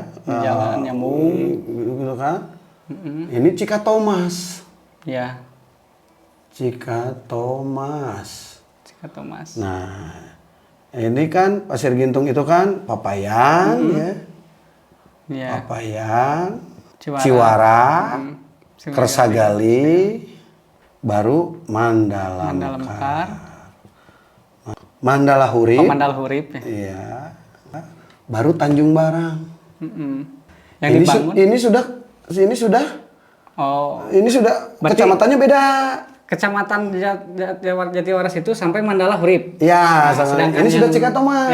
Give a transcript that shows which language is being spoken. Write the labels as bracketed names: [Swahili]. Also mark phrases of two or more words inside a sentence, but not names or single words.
[Indonesian] Di jalan nyambung. Gitu kan. Ini Cikatomas. Ya. Cikatomas. Cikatomas. Nah, ini kan Pasir Gintung itu kan Papayan ya. Ya. Papayan, Ciwara. Ciwara, Ciwara. Kersagali, baru Mandala Mandala Mekar. Mandala Hurip. Mandala Hurip ya. Iya. Baru Tanjung Barang. Yang Ini, dibangun. ini sudah Berarti- kecamatannya beda. Kecamatan Jatiwaras itu sampai Mandala Hurip. Ya, Nah, sedangkan ini sudah yang- Cikatomas.